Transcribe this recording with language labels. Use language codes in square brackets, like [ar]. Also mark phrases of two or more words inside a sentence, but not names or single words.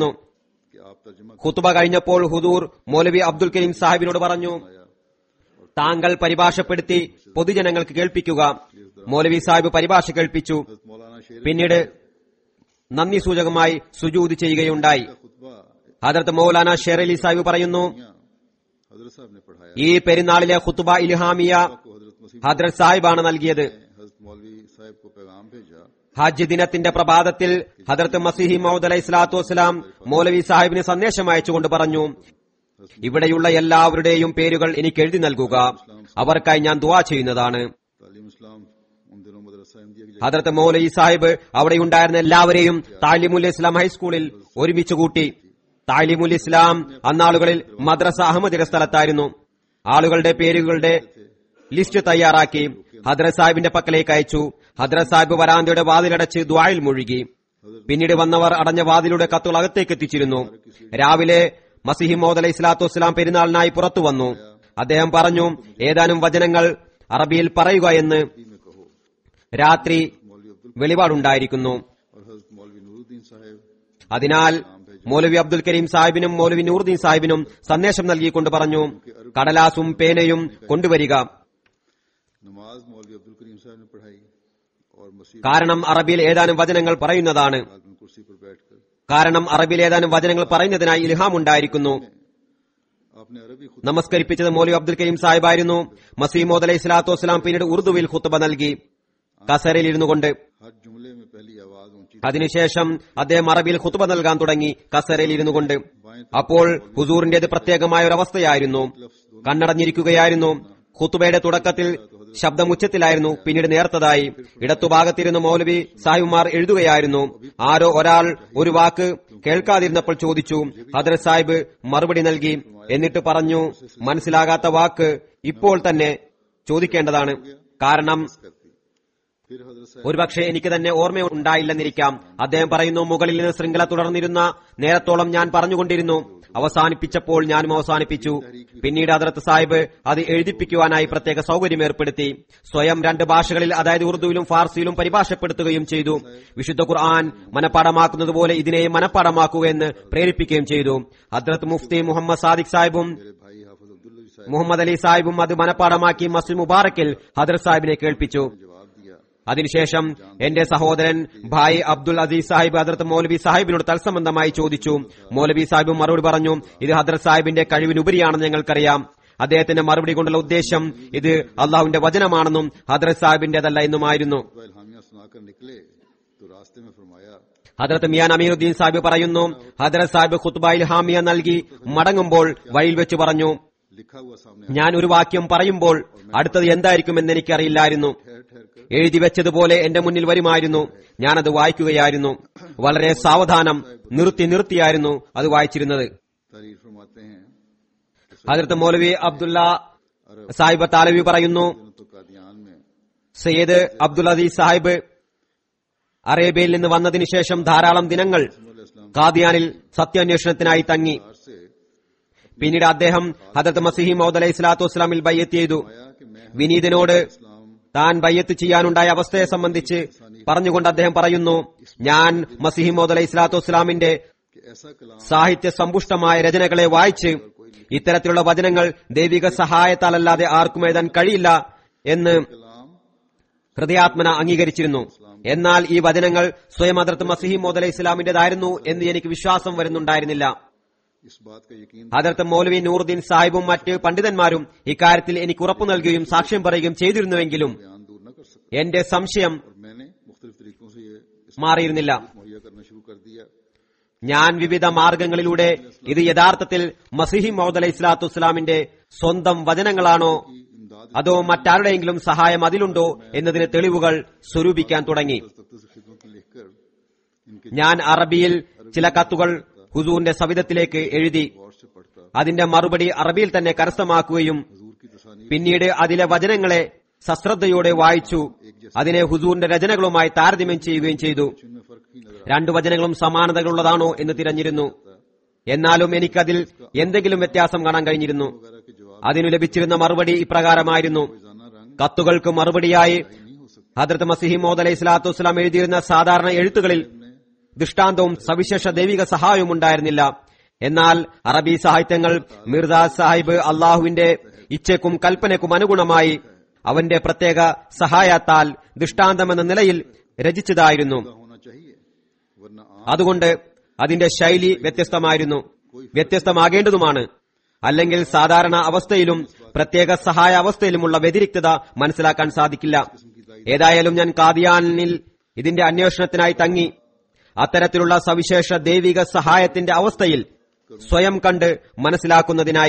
[ml] ഖുതുബ കഴിഞ്ഞപ്പോൾ ഹുദൂർ മൗലവി അബ്ദുൽ കരീം സാഹിബിനോട് പറഞ്ഞു, താങ്കൾ പരിഭാഷപ്പെടുത്തി പൊതുജനങ്ങൾക്ക് കേൾപ്പിക്കുക. മൗലവി സാഹിബ് പരിഭാഷ കേൾപ്പിച്ചു. പിന്നീട് നന്ദി സൂചകമായി സുജൂദ് ചെയ്യുകയുണ്ടായി. ഹദരത്ത് മൗലാന ഷേർ അലി സാഹിബ് പറയുന്നു, [ur] حضرت صاحب نے پڑھایا [ml] ഈ പെരുന്നാളിലെ ഖുത്ബ ഇൽഹാമിയ [ur] کو حضرت مسیح [ml] ഹദരത്ത് സാഹിബാണ് നൽകിയത്. [ur] حضرت مولوی صاحب کو پیغام بھیجا [ml] ഹജ്ജ് ദിനത്തിന്റെ പ്രഭാതത്തിൽ ഹദരത്ത് മസീഹി മൗദ് [ar] عليه الصلاة والسلام [ml] മൗലവി സാഹിബിന് സന്ദേശം അയച്ചുകൊണ്ട് പറഞ്ഞു, ഇവിടെയുള്ള എല്ലാവരുടെയും പേരുകൾ എനിക്ക് എഴുതി നൽകുക, അവർക്കായി ഞാൻ ദുആ ചെയ്യുന്നതാണ്. [ur] تعلیم اسلام ان دنوں مدرسہ احمدیہ کی [ml] ഹദരത്ത് മൗലവി സാഹിബ് അവിടെയുണ്ടായിരുന്ന എല്ലാവരെയും താലിമുൽ ഇസ്ലാം ഹൈസ്കൂളിൽ ഒരുമിച്ച് കൂട്ടി. താലിമുൽ ഇസ്ലാം അന്നാളുകളിൽ മദ്രസ അഹമ്മദിന്റെ സ്ഥലത്തായിരുന്നു. ആളുകളുടെ പേരുകളുടെ ലിസ്റ്റ് തയ്യാറാക്കി ഹദ്രത്ത് സാഹിബിന്റെ പക്കലേക്ക് അയച്ചു. ഹദ്രത്ത് സാഹിബ് വരാന്തയുടെ വാതിലടച്ച് ദ്വായിൽ മുഴുകി. പിന്നീട് വന്നവർ അടഞ്ഞ വാതിലൂടെ കത്തുകൾ അകത്തേക്ക് എത്തിച്ചിരുന്നു. രാവിലെ മസീഹി മൗദ് [ar] عليه الصلاة والسلام [ml] പെരുന്നാളിനായി പുറത്തു വന്നു. അദ്ദേഹം പറഞ്ഞു, ഏതാനും വചനങ്ങൾ അറബിയിൽ പറയുക എന്ന് രാത്രി വെളിപാടുണ്ടായിരിക്കുന്നു. [ur] اور حضرت مولوی نورالدین صاحب [ml] അതിനാൽ മൗലവി അബ്ദുൽ കരീം സാഹിബിനും മൗലവി നൂറുദ്ദീൻ സാഹിബിനും സന്ദേശം നൽകിക്കൊണ്ട് പറഞ്ഞു, കടലാസും പേനയും കൊണ്ടുവരിക. [ur] نماز مولوی عبدالکریم صاحب نے پڑھائی اور مسیح [ml] കാരണം അറബിയിൽ ഏതാനും വചനങ്ങൾ പറയുന്നതാണ്. [ur] آدمی کرسی پر بیٹھ کر [ml] കാരണം അറബിയിൽ ഏതാനും വചനങ്ങൾ പറയുന്നതിനായി ഇൽഹാം ഉണ്ടായിരിക്കുന്നു. [ur] آپ نے عربی خود [ml] നമസ്കരിപ്പിച്ചത് മൗലവി അബ്ദുൽ കരീം സാഹിബായിരുന്നു. മസീഹ് മൗദ് അലൈഹി സ്വലാത്തു വസ്സലാം പിന്നീട് ഉറുദുവിൽ ഖുത്ബ നൽകി, കസേരയിൽ ഇരുന്നു കൊണ്ട്. [ur] ہر جملے میں پہلی آواز اونچی [ml] അതിനുശേഷം അദ്ദേഹം അറബിയിൽ ഖുത്ബ നൽകാൻ തുടങ്ങി, കസേരയിൽ ഇരുന്നു കൊണ്ട്. അപ്പോൾ ഹുസൂറിന്റേത് പ്രത്യേകമായ ഒരു അവസ്ഥയായിരുന്നു. കണ്ണടഞ്ഞിരിക്കുകയായിരുന്നു. ഖുത്ബയുടെ തുടക്കത്തിൽ ശബ്ദമുച്ചത്തിലായിരുന്നു, പിന്നീട് നേർത്തതായി. ഇടത്തുഭാഗത്തിരുന്ന് മൗലവി സാഹിബുമാർ എഴുതുകയായിരുന്നു. ആരോ ഒരാൾ ഒരു വാക്ക് കേൾക്കാതിരുന്നപ്പോൾ ചോദിച്ചു. ഹദ്രത്ത് സാഹിബ് മറുപടി നൽകി. എന്നിട്ട് പറഞ്ഞു, മനസ്സിലാകാത്ത വാക്ക് ഇപ്പോൾ തന്നെ ചോദിക്കേണ്ടതാണ്. കാരണം [ur] پھر حضرت صاحب [ml] ഒരുപക്ഷെ എനിക്ക് തന്നെ ഓർമ്മയുണ്ടായില്ലെന്നിരിക്കാം. അദ്ദേഹം പറയുന്നു, മുകളിൽ നിന്ന് ശൃംഖല തുടർന്നിരുന്ന നേരത്തോളം ഞാൻ പറഞ്ഞുകൊണ്ടിരുന്നു. അവസാനിപ്പിച്ചപ്പോൾ ഞാനും അവസാനിപ്പിച്ചു. പിന്നീട് ഹദ്രത്ത് സാഹിബ് അത് എഴുതിപ്പിക്കുവാനായി പ്രത്യേക സൗകര്യം ഏർപ്പെടുത്തി. സ്വയം 2 ഭാഷകളിൽ, അതായത് ഉറുദുവിലും ഫാർസിയിലും പരിഭാഷപ്പെടുത്തുകയും ചെയ്തു. വിശുദ്ധ ഖുർആൻ മനഃപ്പാടമാക്കുന്നത് പോലെ ഇതിനെയും മനഃപ്പാടമാക്കുകയെന്ന് പ്രേരിപ്പിക്കുകയും ചെയ്തു. ഹദ്രത്ത് മുഫ്തി മുഹമ്മദ് സാദിഖ് സാഹിബും [ur] میرے بھائی حافظ عبداللہ جی صاحب [ml] മുഹമ്മദ് അലി സാഹിബും അത് മനഃപ്പാടമാക്കി മസ്ജിദ് മുബാറക്കിൽ ഹദ്രത്ത് സാഹിബിനെ കേൾപ്പിച്ചു. [ur] جواب دیا [ml] അതിനുശേഷം എന്റെ സഹോദരൻ ഭായ് അബ്ദുൽ അസീസ് സാഹിബ് ഹദ്രത്ത് മൗലവി സാഹിബിനോട് തത്സംബന്ധമായി ചോദിച്ചു. മൗലവി സാഹിബും മറുപടി പറഞ്ഞു, ഇത് ഹദ്രത്ത് സാഹിബിന്റെ കഴിവിനുപരിയാണെന്ന് ഞങ്ങൾക്കറിയാം. അദ്ദേഹത്തിന്റെ മറുപടി കൊണ്ടുള്ള ഉദ്ദേശം ഇത് അള്ളാഹുവിന്റെ വചനമാണെന്നും ഹദ്രത്ത് സാഹിബിന്റേതല്ല എന്നുമായിരുന്നു. [ur] الہامیہ سنا کر نکلے تو راستے میں فرمایا [ml] ഹദ്രത്ത് മിയാൻ അമീറുദ്ദീൻ സാഹിബ് പറയുന്നു, ഹദ്രത്ത് സാഹിബ് ഖുത്ബ ഇൽഹാമിയ നൽകി മടങ്ങുമ്പോൾ വഴിയിൽ വെച്ച് പറഞ്ഞു, [ur] لکھا ہوا سامنے [ml] ഞാൻ ഒരു വാക്യം പറയുമ്പോൾ അടുത്തത് എന്തായിരിക്കുമെന്ന് എനിക്കറിയില്ലായിരുന്നു. [ur] ٹھہر ٹھہر کر [ml] എഴുതി വെച്ചതുപോലെ എന്റെ മുന്നിൽ വരുമായിരുന്നു. ഞാനത് വായിക്കുകയായിരുന്നു. വളരെ സാവധാനം നിർത്തിയായിരുന്നു അത് വായിച്ചിരുന്നത്. [ur] تعریف فرماتے ہیں [ml] ഹദ്രത്ത് മൗലവി അബ്ദുല്ല സാഹിബ് താലവി പറയുന്നു, [ur] تو قادیان میں [ml] സയ്യിദ് അബ്ദുൽ അസീസ് സാഹിബ് അറേബ്യയിൽ നിന്ന് വന്നതിനു ശേഷം ധാരാളം ദിനങ്ങൾ ഖാദിയാനിൽ സത്യാന്വേഷണത്തിനായി തങ്ങി. [ur] से [ml] പിന്നീട് അദ്ദേഹം ഹദ്രത്ത് മസീഹി മൗദ് [ar] عليه الصلاة والسلام [ml] ബയ്യത്ത് ചെയ്തു. [ur] کہ میں [ml] വിനീതനോട് [ur] इस्लाम [ml] താൻ ബയ്യത്ത് ചെയ്യാനുണ്ടായ അവസ്ഥയെ സംബന്ധിച്ച് പറഞ്ഞുകൊണ്ട് അദ്ദേഹം പറയുന്നു, ഞാൻ മസീഹി മൗദ് [ar] عليه الصلاة والسلام [ur] کہ ایسا کلام [ml] സാഹിത്യ സമ്പുഷ്ടമായ രചനകളെ വായിച്ച് ഇത്തരത്തിലുള്ള വചനങ്ങൾ ദൈവിക സഹായത്താലല്ലാതെ ആർക്കും എഴുതാൻ കഴിയില്ല എന്ന് [ur] कलाम [ml] ഹൃദയാത്മന അംഗീകരിച്ചിരുന്നു. എന്നാൽ ഈ വചനങ്ങൾ സ്വയം ഹദ്രത്ത് മസീഹി മൗദ് അലൈഹി ഇസ്ലാമിന്റേതായിരുന്നു എന്ന് എനിക്ക് വിശ്വാസം വരുന്നുണ്ടായിരുന്നില്ല. [ur] اس بات کا یقین [ml] ഹദ്രത്ത് മൗലവി നൂറുദ്ദീൻ സാഹിബും മറ്റ് പണ്ഡിതന്മാരും ഇക്കാര്യത്തിൽ എനിക്ക് ഉറപ്പു നൽകുകയും സാക്ഷ്യം പറയുകയും ചെയ്തിരുന്നുവെങ്കിലും [ur] بیان دور نہ کر سکتا [ml] എന്റെ സംശയം [ur] اور میں نے مختلف طریقوں سے یہ [ml] മാറിയിരുന്നില്ല. [ur] مہیا کرنا شروع کر دیا [ml] ഞാൻ വിവിധ മാർഗങ്ങളിലൂടെ ഇത് യഥാർത്ഥത്തിൽ മസീഹി മൗദ് [ar] عليه الصلاة والسلام [ml] സ്വന്തം വചനങ്ങളാണോ [ur] इमदाद [ml] അതോ മറ്റാരുടെയെങ്കിലും സഹായം അതിലുണ്ടോ എന്നതിന് തെളിവുകൾ സ്വരൂപിക്കാൻ തുടങ്ങി. [ur] تخت سے خدمت میں لکھ کر ان کے [ml] ഞാൻ അറബിയിൽ ചില കത്തുകൾ ഹുസൂറിന്റെ സവിധത്തിലേക്ക് എഴുതി [ur] غور سے پڑھتا [ml] അതിന്റെ മറുപടി അറബിയിൽ തന്നെ കരസ്ഥമാക്കുകയും [ur] حضور کی تصانیف [ml] പിന്നീട് അതിലെ വചനങ്ങളെ സശ്രദ്ധയോടെ വായിച്ചു അതിനെ ഹുസൂറിന്റെ രചനകളുമായി താരതമ്യം ചെയ്യുകയും ചെയ്തു. [ur] میں فرق ہی نظر [ml] 2 വചനങ്ങളും സമാനതകളുള്ളതാണോ എന്ന് തിരഞ്ഞിരുന്നു. എന്നാലും എനിക്കതിൽ എന്തെങ്കിലും വ്യത്യാസം കാണാൻ കഴിഞ്ഞിരുന്നു. [ur] وغیرہ کے جواب [ml] അതിനു ലഭിച്ചിരുന്ന മറുപടി ഇപ്രകാരമായിരുന്നു. [ur] روزانہ رنگ [ml] കത്തുകൾക്ക് മറുപടിയായി [ur] نہیں ہو سکتا [ml] ഹദ്രത്ത് മസീഹി മൗദ് [ar] عليه الصلاة والسلام [ml] എഴുതിയിരുന്ന സാധാരണ എഴുത്തുകളിൽ ദൃഷ്ടാന്തവും സവിശേഷ ദൈവിക സഹായവും ഉണ്ടായിരുന്നില്ല. എന്നാൽ അറബി സാഹിത്യങ്ങൾ മിർസ സാഹിബ് അള്ളാഹുവിന്റെ ഇച്ഛയ്ക്കും കൽപ്പനയ്ക്കും അനുഗുണമായി അവന്റെ പ്രത്യേക സഹായത്താൽ ദൃഷ്ടാന്തമെന്ന നിലയിൽ രചിച്ചതായിരുന്നു. [ur] ہونا چاہیے ورنہ [ml] അതുകൊണ്ട് അതിന്റെ ശൈലി വ്യത്യസ്തമായിരുന്നു. വ്യത്യസ്തമാകേണ്ടതുമാണ്. അല്ലെങ്കിൽ സാധാരണ അവസ്ഥയിലും പ്രത്യേക സഹായ അവസ്ഥയിലുമുള്ള വ്യതിരിക്തത മനസ്സിലാക്കാൻ സാധിക്കില്ല. ഏതായാലും ഞാൻ കാദിയാനിൽ ഇതിന്റെ അന്വേഷണത്തിനായി തങ്ങി അത്തരത്തിലുള്ള സവിശേഷ ദൈവിക സഹായത്തിന്റെ അവസ്ഥയിൽ സ്വയം കണ്ട് മനസ്സിലാക്കുന്നതിനായി